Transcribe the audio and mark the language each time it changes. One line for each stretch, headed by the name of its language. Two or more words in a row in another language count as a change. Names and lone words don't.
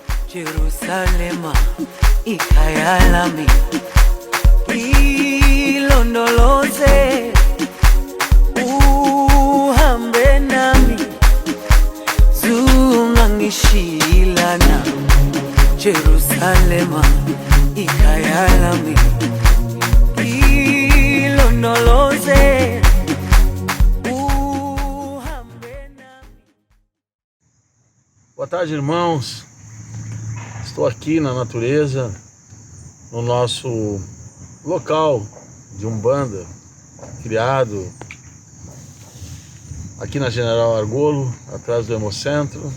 Zulu: Jerusalema ikhaya lami, ilondoloze uhambe nami, zungangishilana. Jerusalema ikhaya lami, ilondoloze uhambe nami.
Portuguese: Boa tarde, irmãos. Estou aqui na natureza, no nosso local de Umbanda, criado aqui na General Argolo, atrás do Hemocentro.